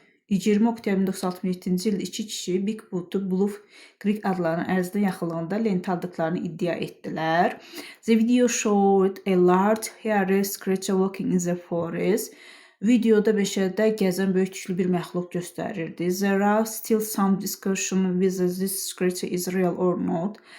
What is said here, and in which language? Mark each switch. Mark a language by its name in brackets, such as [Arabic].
[Azerbaijani] 20 oktyabr 1967-ci ildə iki kişi Bigfoot'u Bluff Creek adlanan ərazidə yaxınlığında lentə aldıqlarını iddia etdilər. [English] The video showed a large hairy creature walking in the forest. [Azerbaijani] Videoda meşədə gəzən böyük tüklü bir məxluq göstərirdi. [English] There are still some discussion whether this creature is real or not.